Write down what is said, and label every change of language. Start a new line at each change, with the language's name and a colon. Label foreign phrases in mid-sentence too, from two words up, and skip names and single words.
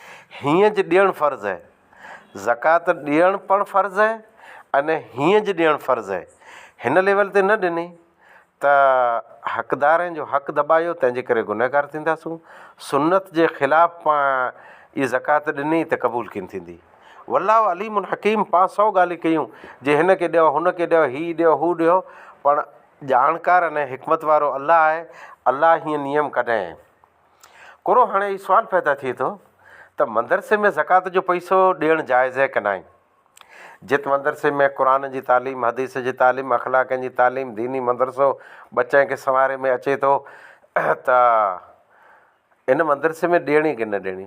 Sindhi: हीअं ज ॾियणु फ़र्ज़ु आहे, ज़कात ॾियणु पण फ़र्ज़ु आहे अने हीअं ज ॾियणु फ़र्ज़ु आहे। हिन लेवल ते न ॾिनी त हक़दारनि जो हक़ दॿायो, तंहिंजे करे गुनहगार थींदासूं। सुन्नत जे ख़िलाफ़ु पाण इहा ज़कात ॾिनी त क़बूल कीन थींदी।
Arabic: والله عليم حكيم,
Sindhi: पाण 100 ॻाल्हियूं कयूं, जे हिन खे ॾियो, हुन खे ॾियो, हीउ ॾियो, हू ॾियो, पण ॼाणकार अने हिकमत वारो अलाह आहे। अलाह हीअं नियम कढाए। कोरो हाणे इहो सुवालु पैदा थिए थो त मदरसे में ज़कात जो पैसो ॾियणु जाइज़ आहे की न आहे। जित मदरसे में क़ुर जी तालीम, हदीस जी तालीम, अखलाक़नि जी तालीम, दीनी मदरसो बच्चे खे संवारे में अचे थो त इन मदरसे में ॾियणी की न ॾियणी।